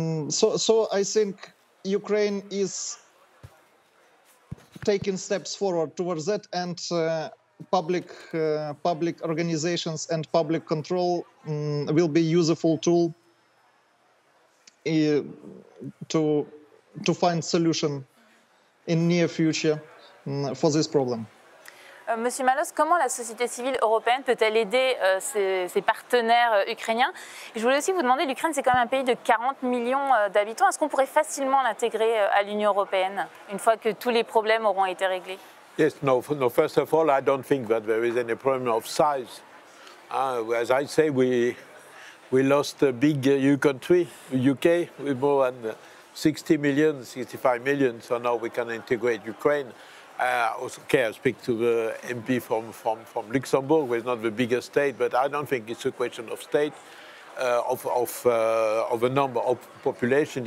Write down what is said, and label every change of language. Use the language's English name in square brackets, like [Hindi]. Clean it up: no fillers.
[English] So I think Ukraine is taking steps forward towards that, and public organizations and public control will be useful tool to find solution in near future for this problem. [French] Monsieur Malos, comment la société civile européenne peut-elle aider ses partenaires ukrainiens? Et je voulais aussi vous demander, l'Ukraine c'est quand même un pays de 40 millions d'habitants, est-ce qu'on pourrait facilement l'intégrer à l'Union européenne une fois que tous les problèmes auront été réglés? [English] Yes, no, first of all, I don't think that there is any problem of size. As I say, we lost a big country, UK, with more than 60 million, 65 million, so now we can integrate Ukraine. Okay, I speak to the MP from Luxembourg, who is not the biggest state, but I don't think it's a question of state, of a number of population.